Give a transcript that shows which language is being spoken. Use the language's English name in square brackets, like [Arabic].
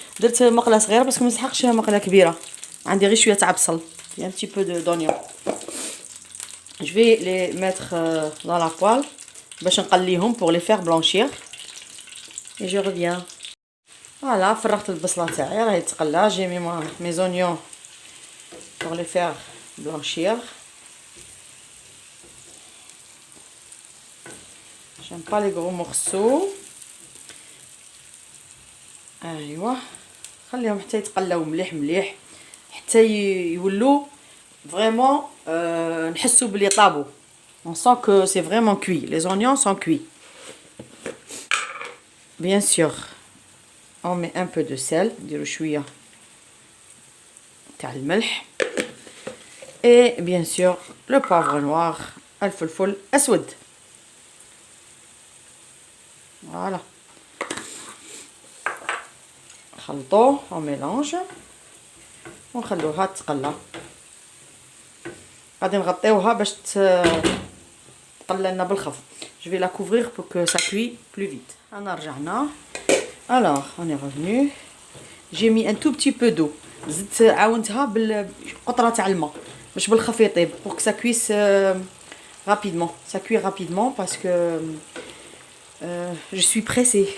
[Arabic] درت مقله صغيره باسكو ما نسحقش مقله كبيره، عندي غير شويه تاع بصل، [French] un petit peu d'oignon. Je vais les mettre dans la poêle [Arabic] باش نقليهم [French] pour les faire blanchir. Et je reviens. [Arabic] Voilà, فرغت البصله تاعي راهي تقلى. [French] J'ai mis mes oignons pour les faire blanchir. J'aime pas les gros morceaux. [Arabic] ايوا خليهم حتى يتقلاو مليح مليح حتى يولوا فريمون نحسوا بلي طابوا. [French] On sent que c'est vraiment cuit. Les oignons sont cuits. Bien sûr, on met un peu de sel, [Arabic] نديرو شويه تاع الملح. [French] Et bien sûr, le poivre noir, [Arabic] الفلفل اسود. [French] Voilà. [Arabic] نخلطوه [French] on mélange [Arabic] ونخلوها تقلى. غادي نغطيوها باش تقلى لنا بالخف. [French] Je vais la couvrir pour que ça cuise plus vite. [Arabic] أنا رجعنا. [French] Alors on est revenu. J'ai mis un tout petit peu d'eau. [Arabic] زدت عاونتها بالقطره تاع الماء باش بالخف يطيب [French] pour que ça cuise rapidement. Ça cuit rapidement parce que je suis pressée.